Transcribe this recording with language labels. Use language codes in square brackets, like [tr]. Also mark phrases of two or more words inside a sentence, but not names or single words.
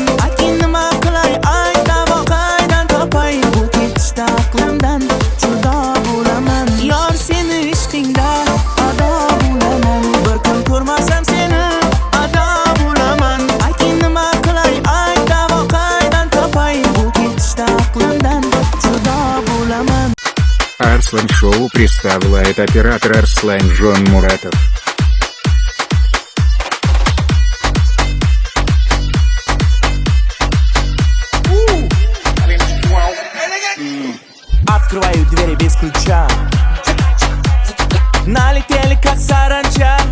[uz] Ayting nima qilay, ayt voqadan topay, bu ketishda aqlimdan judo bo'laman. Yor seni ishqingda ado bo'laman, bir kun ko'rmasam seni ado bo'laman. Ayting nima qilay, ayt voqadan topay, bu ketishda aqlimdan judo bo'laman. [ru] Арслан Шоу представляет оператор Арслан Жон Муратов. Открываю двери без ключа, налетели как саранча.